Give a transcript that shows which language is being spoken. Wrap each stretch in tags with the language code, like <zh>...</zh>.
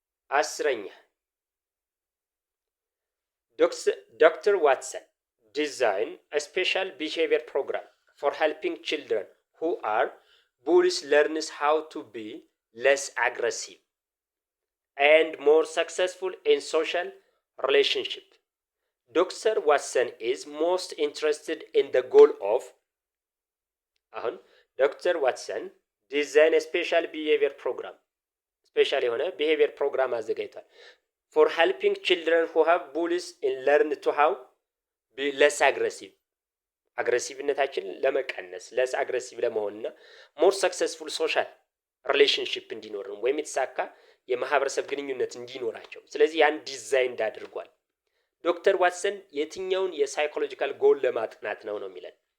<en>10ኛ ዶክተር ዋትሰን design a special behavior program for helping children who are bullies learns how to be less aggressive and more successful in social relationship. Dr. Watson is most interested in the goal of Dr. Watson design a special behavior program.</en> <am>ስፔሻል የሆነ</am> <en>behavior program</en> <am>አዘጋጅቷል።</am> <en>for helping children who have bullies and learn to how be less aggressive</en> <am>አግሬሲቭነታችን ለመቀነስ ለስ አግሬሲቭ ለመሆንና ሞር ሰክሰስፉል ሶሻል ሪሌሽንሺፕ እንዲኖር ወይም የተሳካ የማህበረሰብ ግንኙነት እንዲኖራቸው ስለዚህ ያን ዲዛይን አድርጓል። ዶክተር ዋትሰን የትኛውን የሳይኮሎጂካል ጎል ለማጥናት ነው የሚለን?</am>